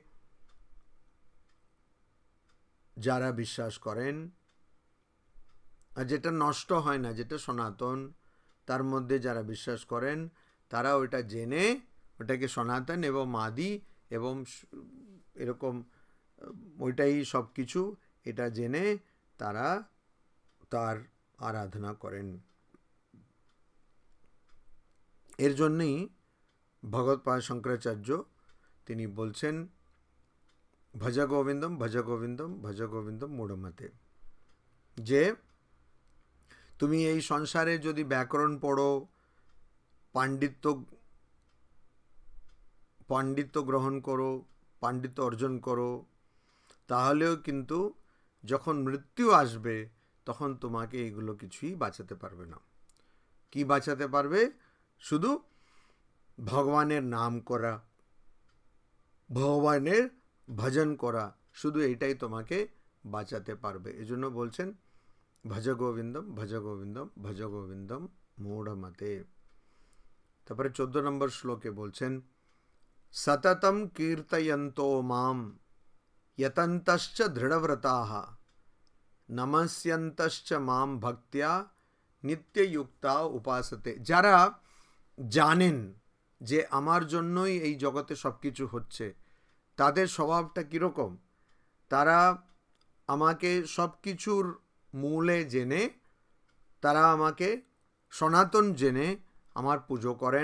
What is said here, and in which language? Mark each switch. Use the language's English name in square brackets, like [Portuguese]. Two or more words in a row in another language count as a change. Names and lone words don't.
[Bangla] যারা বিশ্বাস করেন, আর যেটা নষ্ট হয় না, যেটা সনাতন, তার মধ্যে যারা বিশ্বাস করেন, তারা ওইটা জেনে ওটাকে সনাতন এবং আদি এবং এরকম ওইটাই সব কিছু, এটা জেনে তারা তার আরাধনা করেন। এর জন্যই ভগবৎপাদ শঙ্করাচার্য তিনি বলছেন, [Sanskrit] ভজ গোবিন্দম ভজ গোবিন্দম ভজ গোবিন্দম মূঢ়মতে, [Bangla] যে তুমি এই সংসারে যদি ব্যাকরণ পড়ো, পাণ্ডিত্য গ্রহণ করো, পাণ্ডিত্য অর্জন করো, তাহলেও কিন্তু যখন মৃত্যু আসবে তখন তোমাকে এগুলো কিছুই বাঁচাতে পারবে না। কি বাঁচাতে পারবে? শুধু ভগবানের নাম করা, ভগবানের ভজন করা, শুধু এইটাই তোমাকে বাঁচাতে পারবে। এজন্য বলছেন [Sanskrit] ভজ গোবিন্দম ভজ গোবিন্দম ভজ গোবিন্দম মূঢ়মতে। [Bangla] তারপরে 14 নম্বর শ্লোকে বলছেন, [Sanskrit] সততম কীর্তয়ন্তো মাম यतन्तश्च दृढ़व्रताः नमस्यन्तश्च माम भक्त्या নিত্যযুক্তা উপাসতে। [Bangla] যারা জানেন যে আমার জন্যই এই জগতে সব কিছু হচ্ছে, তাদের স্বভাবটা কীরকম? তারা আমাকে সব কিছুর মূলে জেনে, তারা আমাকে সনাতন জেনে আমার পুজো করেন।